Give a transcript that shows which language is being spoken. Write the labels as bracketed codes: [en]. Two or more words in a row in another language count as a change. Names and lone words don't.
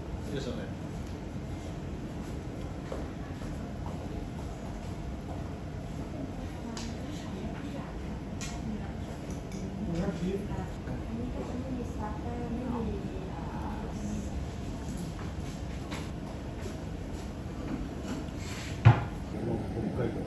[ja] よいしょね。 [th] อันนี้ก็จะไม่มีสตาร์เตอร์ไม่มี [ja] 北海道。